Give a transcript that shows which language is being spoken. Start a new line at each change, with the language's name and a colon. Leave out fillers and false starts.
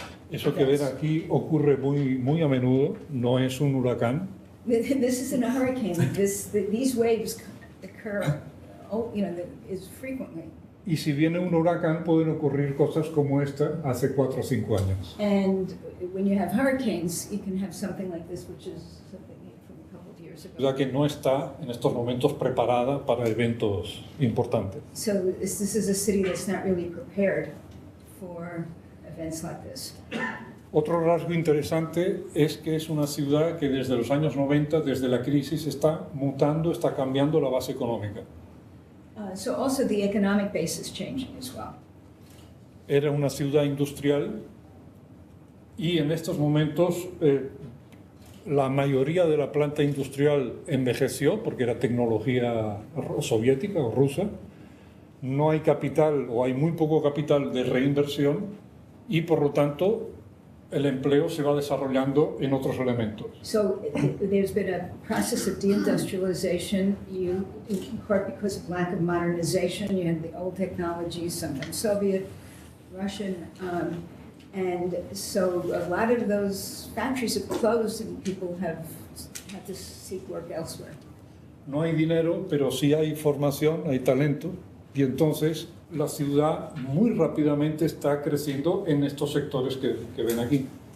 Spanish: Eso que ven aquí ocurre muy a menudo, no es un huracán.
English: This isn't a hurricane. These waves occur, is frequently.
Spanish: Y si viene un huracán pueden ocurrir cosas como esta hace 4 o 5 años.
English: And when you have hurricanes, you can have something like this, which is something from a couple of years ago.
Spanish: O sea que no está en estos momentos preparada para eventos importantes.
English: So this is a city that's not really prepared for events like this.
Spanish: Otro rasgo interesante es que es una ciudad que desde los años 90, desde la crisis, está mutando, está cambiando la base económica.
English: So also the economic base is changing as well.
Spanish: Era una ciudad industrial y en estos momentos la mayoría de la planta industrial envejeció porque era tecnología soviética o rusa. No hay capital o hay muy poco capital de reinversión y por lo tanto el empleo se va desarrollando en otros elementos.
English: So there's been a process of deindustrialization, in part because of lack of modernization. You had the old technologies, sometimes Soviet, Russian, and so a lot of those factories have closed and people have had to seek work elsewhere.
Spanish: No hay dinero, pero sí hay formación, hay talento, y entonces la ciudad muy rápidamente está creciendo en estos sectores que ven aquí.